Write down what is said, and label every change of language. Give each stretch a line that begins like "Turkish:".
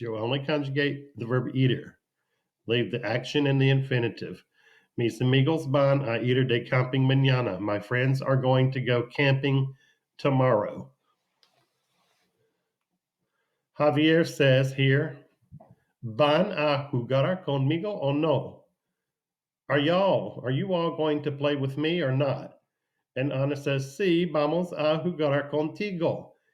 English: You'll only conjugate the verb ir. Leave the action in the infinitive.
Spanish: Mis amigos van a ir de camping mañana.
English: My friends are going to go camping tomorrow.
Spanish: Javier
English: says here,
Spanish: van a jugar conmigo o no?
English: Are you all going to play with me or not? And Ana says,
Spanish: sí, vamos a jugar contigo.